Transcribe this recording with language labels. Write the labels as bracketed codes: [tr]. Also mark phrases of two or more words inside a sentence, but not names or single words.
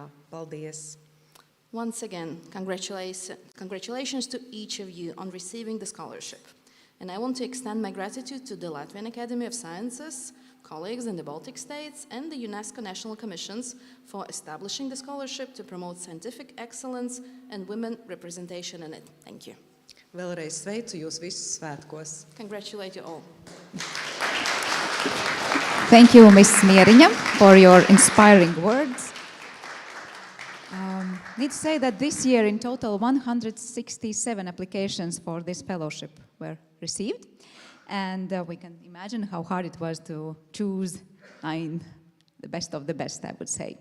[lv] Paldies! [en] Once again, congratulations to each of you on receiving the scholarship. And I want to extend my gratitude to the Latvian Academy of Sciences, colleagues in the Baltic states, and the UNESCO National Commissions for establishing the scholarship to promote scientific excellence and women representation in it. Thank you. [lv] Vēlreiz sveicu jūs visus svētkos. [en] Congratulate you all. Thank you, Ms. Mieriņa, for your inspiring words. Need to say that this year in total 167 applications for this fellowship were received, and we can imagine how hard it was to choose 9, the best of the best, I would say.